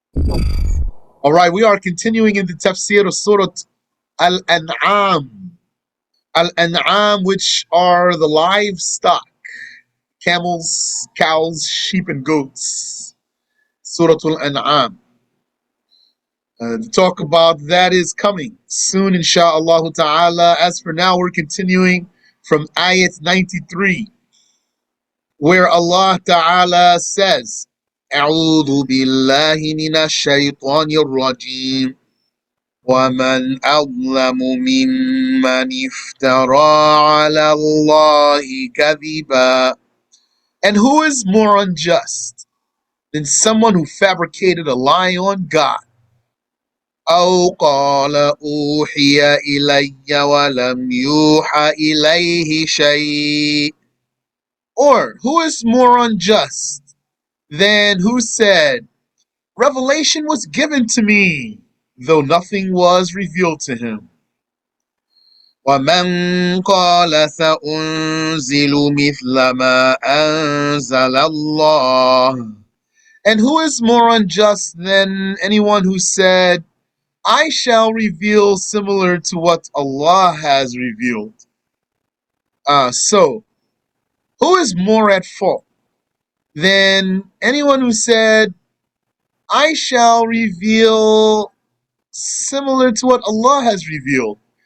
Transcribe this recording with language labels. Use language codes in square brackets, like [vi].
[en] All right, we are continuing in the Tafsir of Surat Al-An'am. Al-An'am, which are the livestock, camels, cows, sheep, and goats. Surat Al-An'am. The talk about that is coming soon, insha'Allah ta'ala. As for now, we're continuing from ayat 93, where Allah ta'ala says, [ar] أعوذ بالله من الشيطان الرجيم ومن أظلم ممن افترى على الله كذبا. [en] And who is more unjust than someone who fabricated a lie on God? [ar] أو قال أوحي إلي ولم يوحى إليه شيء. [en] Or who is more unjust than who said, revelation was given to me, though nothing was revealed to him? [ar] ومن قال سأنزل مثل ما أنزل الله. [en] And who is more unjust than anyone who said, I shall reveal similar to what Allah has revealed? So, who is more at fault than anyone who said, I shall reveal similar to what Allah has revealed?